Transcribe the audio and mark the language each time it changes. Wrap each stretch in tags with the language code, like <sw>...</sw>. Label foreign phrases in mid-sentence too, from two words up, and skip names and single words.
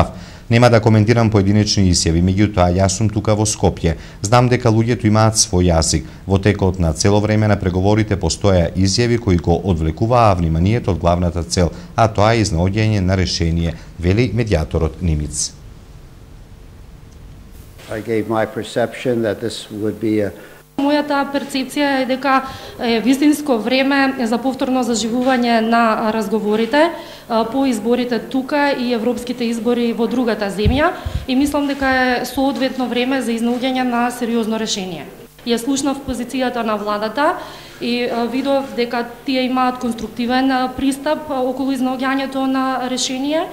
<mk>Нема да коментирам поединечни изјави, меѓутоа јас сум тука во Скопје. Знам дека луѓето имаат свој јазик. Во текот на цело време на преговорите постоја изјави кои го одвлекуваа вниманието од главната цел, а тоа е изнаоѓање на решение, вели медијаторот Нимиц.</mk> <en>I gave my perception that this would be a</en> <mk>Мојата перцепција е дека е вистинско време за повторно заживување на разговорите по изборите тука и европските избори во другата земја и мислам дека е соодветно време за изнаоѓање на сериозно решение. Ја слушнав позицијата на владата и видов дека тие имаат конструктивен пристап околу изнаоѓањето на решение.</mk>